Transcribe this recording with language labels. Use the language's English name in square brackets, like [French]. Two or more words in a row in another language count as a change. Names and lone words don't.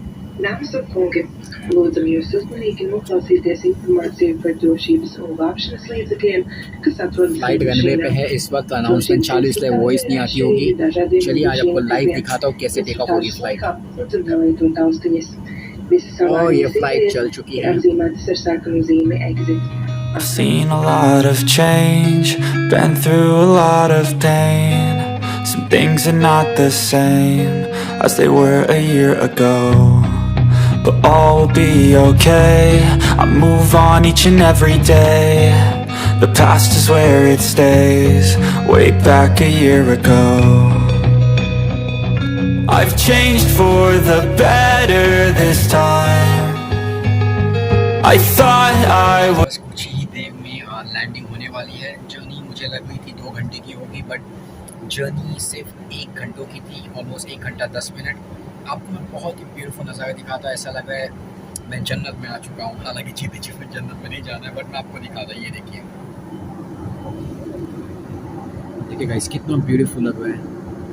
[Latvian] Namens volgen lūdzam jūs uzmanīgi noklausīties informāciju par drošības un glābšanas līdzekļiem, kas atrodas [English] flight runway [Hindi] पे है इस वक्त, अनाउंसमेंट चालू, इसलिए वॉइस नहीं आती होगी। चलिए आज आपको लाइव दिखाता हूँ कैसे [English] take off [Hindi] होगी फ्लाइट। और ये फ्लाइट चल चुकी है। [English] I've seen a lot of change, been through a lot of pain. Some things are not the same as they were a year ago, but all will be okay. I move on each and every day. The past is where it stays, way back a year ago. I've changed for the better this time. I thought I was [Hindi] कुछ ही देर में लैंडिंग होने वाली है। जर्नी मुझे लग रही थी 2 घंटे की होगी, [English] but journey [Hindi] सिर्फ 1 घंटों की थी, ऑलमोस्ट 1 घंटा 10 मिनट। आपको मैं बहुत ही ब्यूटीफुल नज़ारा दिखाता हूँ, ऐसा लग रहा है मैं जन्नत में आ चुका हूँ। हालांकि जीते जी मैं जन्नत में नहीं जाना है, बट मैं आपको दिखाता हूँ। ये देखिए देखिए गाइस, कितना ब्यूटीफुल लग रहा है।